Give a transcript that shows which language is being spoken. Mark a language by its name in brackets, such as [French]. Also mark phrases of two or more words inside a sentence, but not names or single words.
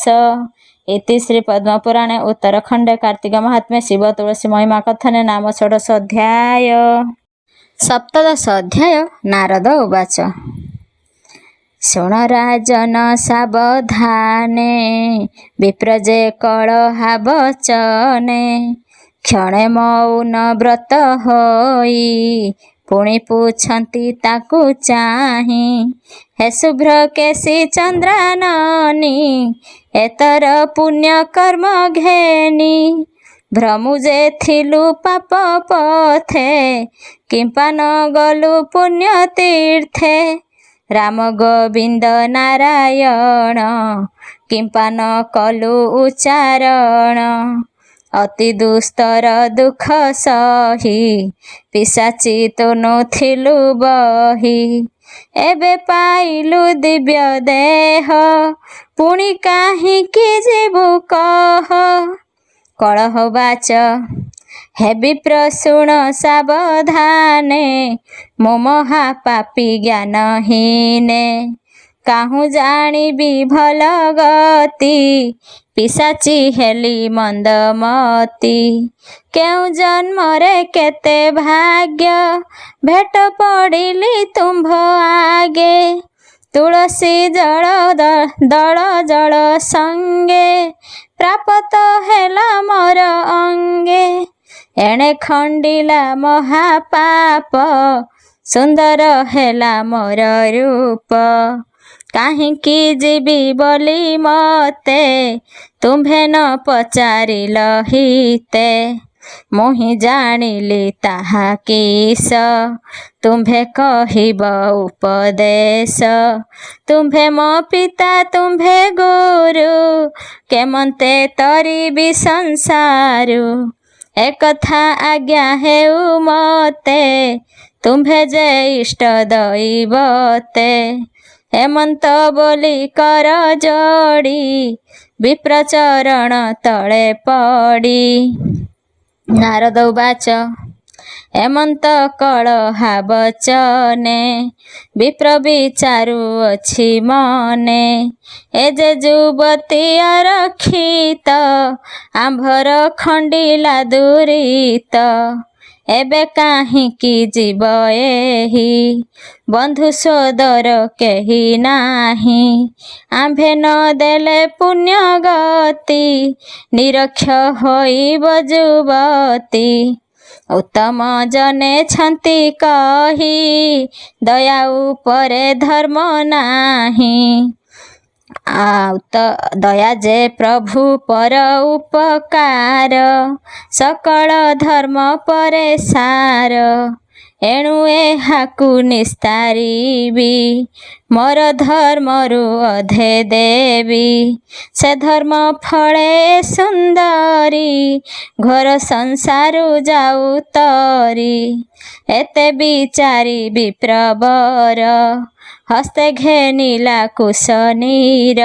[Sanskrit] इति श्री पद्म पुराणे उत्तरखंडे कार्तिक महात्म्ये शिव तुलसी महिमा कथने नाम षोडश अध्याय। सप्तदश अध्याय। नारद उवाच [Odia] ଶୁଣ ରାଜନ ସାବଧାନେ ବିପ୍ରଯେ କଳହା ବଚନେ କ୍ଷଣେ ମୌନ ବ୍ରତ ହୋଇ ପୁଣି ପୁଛନ୍ତି ତାକୁ ଚାହିଁ ହେ ଶୁଭ୍ର କେଶୀ ଚନ୍ଦ୍ରାନନୀ ଏତର ପୁଣ୍ୟ କର୍ମ ଘେନି ଭ୍ରମୁଯେ ଥିଲୁ ପାପ ପଥେ କିମ୍ପା ନ ଗଲୁ ପୁଣ୍ୟ ତୀର୍ଥେ ରାମ ଗୋବିନ୍ଦ ନାରାୟଣ କିମ୍ପା ନ କଲୁ ଉଚ୍ଚାରଣ ଅତି ଦୁସ୍ତର ଦୁଃଖ ସହି ପିଶାଚୀ ତୋ ନଥିଲୁ ବହି ଏବେ ପାଇଲୁ ଦିବ୍ୟ ଦେହ ପୁଣି କାହିଁକି ଜୀବୁ କହ କଳହ ବାଚ ହେ ବିପ୍ର ଶୁଣ ସାବଧାନେ ମୋ ମହାପାପୀ ଜ୍ଞାନହୀନେ କାହୁଁ ଜାଣିବି ଭଲ ଗତି ପିଶାଚୀ ହେଲି ମନ୍ଦମତି କେଉଁ ଜନ୍ମରେ କେତେ ଭାଗ୍ୟ ଭେଟ ପଡ଼ିଲି ତୁମ୍ଭ ଆଗେ ତୁଳସୀ ଜଳ ଦଳ ଜଳ ସଙ୍ଗେ ପ୍ରାପ୍ତ ହେଲା ମୋର ଅଙ୍ଗେ ଏଣେ ଖଣ୍ଡିଲା ମହାପାପ ସୁନ୍ଦର ହେଲା ମୋର ରୂପ କାହିଁକି ଜୀବି ବୋଲି ମତେ ତୁମ୍ଭେ ନ ପଚାରିଲ ହିତେ ମୁହିଁ ଜାଣିଲି ତାହା କିସ ତୁମ୍ଭେ କହିବ ଉପଦେଶ ତୁମ୍ଭେ ମୋ ପିତା ତୁମ୍ଭେ ଗୁରୁ କେମନ୍ତେ ତରିବି ସଂସାରୁ ଏକଥା ଆଜ୍ଞା ହେଉ ମତେ ତୁମ୍ଭେ ଯେ ଇଷ୍ଟ ଦୈବତେ ହେମନ୍ତ ବୋଲି କର ଯୋଡ଼ି ବିପ୍ରଚରଣ ତଳେ ପଡ଼ି। [Sanskrit] नारद उवाच [Odia] ହେମନ୍ତ କଳହା ବଚନେ ବିପ୍ର ବିଚାରୁ ଅଛି ମନେ ଏ ଯେ ଯୁବତୀ ଅରକ୍ଷିତ ଆମ୍ଭର ଖଣ୍ଡିଲା ଦୁରିତ ଏବେ କାହିଁକି ଜୀବ ଏହି ବନ୍ଧୁ ସୋଦର କେହି ନାହିଁ ଆମ୍ଭେ ନ ଦେଲେ ପୁଣ୍ୟ ଗତି ନିରକ୍ଷ ହୋଇବ ଯୁବତୀ ଉତ୍ତମ ଜନେ ଛନ୍ତି କହି ଦୟା ଉପରେ ଧର୍ମ ନାହିଁ ଦୟା ଯେ ପ୍ରଭୁ ପର ଉପକାର ସକଳ ଧର୍ମ ପରେ ସାର ଏଣୁ ଏହାକୁ ନିସ୍ତାରିବି, ମୋର ଧର୍ମରୁ ଅଧେ ଦେବି। ସେ ଧର୍ମ ଫଳେ ସୁନ୍ଦରୀ, ଘୋର ସଂସାରୁ ଯାଉ ତରି। ଏତେ ବିଚାରି ବିପ୍ରବର, ହସ୍ତେ ଘେନିଲା କୁଶନୀର।